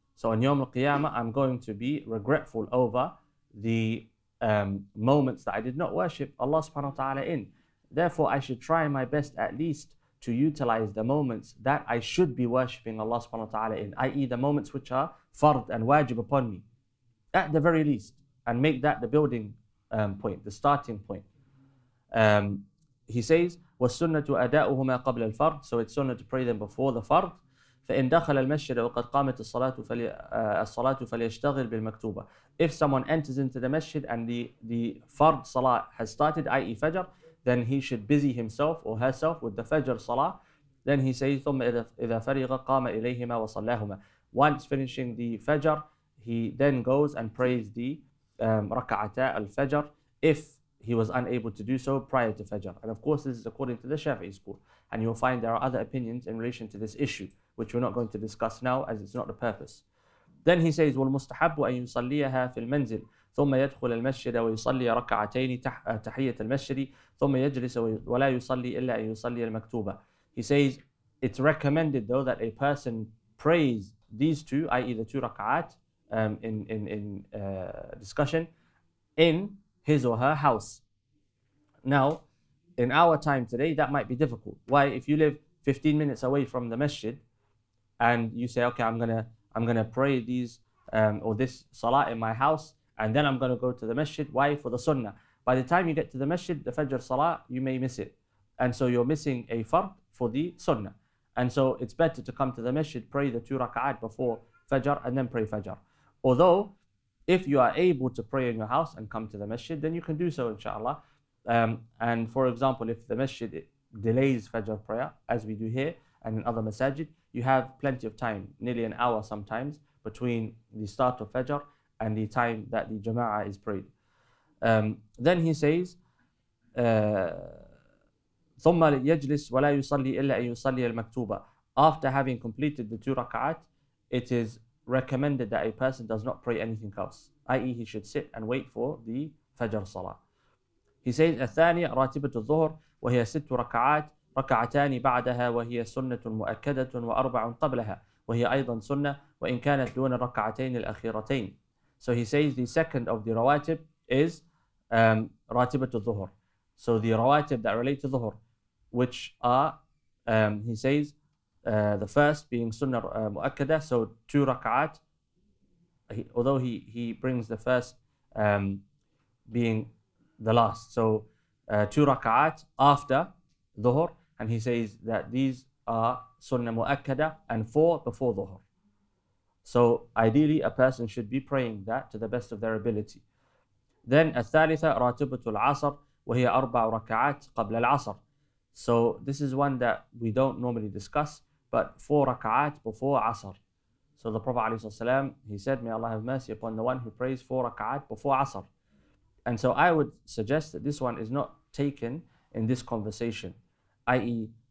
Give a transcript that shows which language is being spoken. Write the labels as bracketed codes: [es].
[en] So on Yawm al-Qiyamah, I'm going to be regretful over the moments that I did not worship Allah subhanahu wa ta'ala in. Therefore, I should try my best at least to utilize the moments that I should be worshipping Allah subhanahu wa ta'ala in, i.e. the moments which are fard and wajib upon me, at the very least, and make that the building point, the starting point. He says, [ar] وَالسُّنَّةُ أَدَاؤُهُمَا قَبْلَ الْفَرْض. [en] So it's sunnah to pray them before the fard. [ar] فإن دخل المسجد وقد قامت الصلاة فليشتغل بالمكتوبة. [en] If someone enters into the masjid and the fard salah has started, i.e. fajr, then he should busy himself or herself with the fajr salah. Then he says [ar] ثم إذا فرغ قام إليهما وصلاهما. [en] Once finishing the fajr, he then goes and prays the rak'ata al-fajr if he was unable to do so prior to fajr. And of course this is according to the Shafi'i school, and you'll find there are other opinions in relation to this issue, which we're not going to discuss now as it's not the purpose. Then he says [ar] وَالْمُسْتَحَبُّ أَن يُصَلِّيَهَا فِي الْمَنْزِلِ ثم يدخل المسجد ويصلي ركعتين تحية المسجد ثم يجلس ولا يصلي إلا أن يصلي المكتوبة. [en] He says it's recommended though that a person prays these 2, i.e. the 2 rak'at in discussion, in his or her house. Now, in our time today, that might be difficult. Why? If you live 15 minutes away from the masjid and you say, okay, I'm gonna pray these or this salah in my house, and then I'm going to go to the masjid. Why? For the sunnah. By the time you get to the masjid, the fajr salah, you may miss it. And so you're missing a fard for the sunnah. And so it's better to come to the masjid, pray the 2 rak'at before fajr, and then pray fajr. Although, if you are able to pray in your house and come to the masjid, then you can do so, inshallah. And for example, if the masjid delays fajr prayer, as we do here and in other masajid, you have plenty of time, nearly an hour sometimes, between the start of fajr and the time that the jama'ah is prayed. Then he says, [ar] ثم يجلس ولا يصلي إلا أن يصلي المكتوبة. [en] After having completed the 2 rak'at, it is recommended that a person does not pray anything else, i.e. he should sit and wait for the fajr salah. He says [ar] الثانية راتبة الظهر وهي 6 ركعات ركعتان بعدها وهي سنة مؤكدة وأربع قبلها وهي أيضا سنة وإن كانت دون الركعتين الأخيرتين. [en] So he says the second of the rawatib is [ar] راتبة الظهر. [en] So the rawatib that relate to dhuhr, which are, he says, the first being sunnah mu'akkada, so 2 rak'at, although he brings the first being the last. So 2 rak'at after dhuhr, and he says that these are sunnah mu'akkada and 4 before dhuhr. So ideally a person should be praying that to the best of their ability. Then [ar] الثالثة راتبة العصر وهي 4 ركعات قبل العصر. [en] So this is one that we don't normally discuss, but 4 rak'at before Asr. So the Prophet ﷺ, he said, may Allah have mercy upon the one who prays 4 rak'at before Asr. And so I would suggest that this one is not taken in this conversation, i.e.